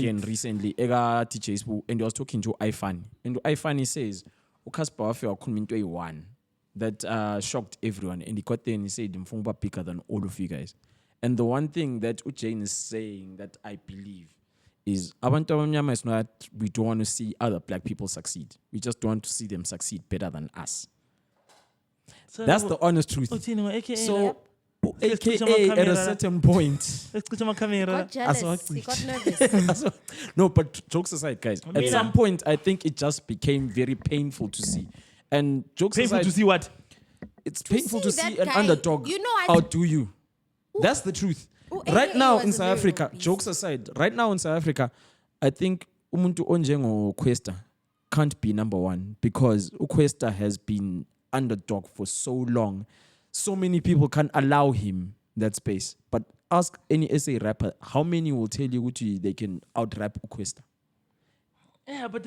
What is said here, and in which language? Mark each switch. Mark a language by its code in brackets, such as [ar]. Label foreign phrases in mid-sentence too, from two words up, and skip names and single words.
[en] Again recently. Ega teacher and he was talking to iFan. And iFan says, Cassper was one that shocked everyone. And he got there and he said, Mfungwa bigger than all of you guys. And the one thing that Jane is saying that I believe is [nd] abantu abamnyama [en] is not we don't want to see other black people succeed. We just want to see them succeed better than us. So that's the honest truth. So AKA at a certain point. Got jealous. He got nervous. No, but jokes aside, guys. At some point, I think it just became very painful to see. And jokes aside, to see what? It's painful to see an guy, underdog outdo you. That's the truth. Right now in South Africa, jokes aside, right now in South Africa, I think [nd] umuntu onjengo Questa [en] can't be number one because Questa has been underdog for so long. So many people can't allow him that space. But ask any SA rapper, how many will tell you they can out-rap Questa? Yeah, but